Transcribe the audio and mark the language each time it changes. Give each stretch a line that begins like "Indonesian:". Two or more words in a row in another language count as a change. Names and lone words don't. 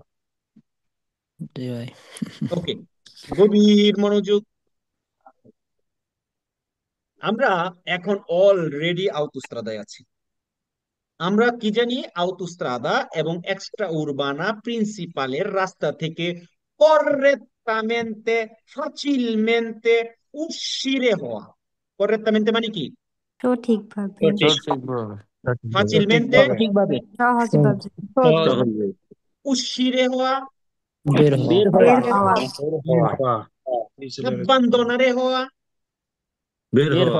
Bangla: জি ভাই। ওকে, গভীর মনোযোগ। আমরা এখন অলরেডি আউতোস্ত্রাদায় আছি। আমরা কি জানি? আউতোস্ত্রাদা এবং
Italian: extraurbana principaleর
Bangla: রাস্তা থেকে
Italian: correttamente facilmente uscire
Bangla: হওয়া। correttamente মানে কি? সঠিকভাবে সঠিকভাবে facilmente সহজভাবে তখন ভাই uscire হওয়া, বের হওয়া বের হওয়া abbandonare হওয়া, বের হওয়া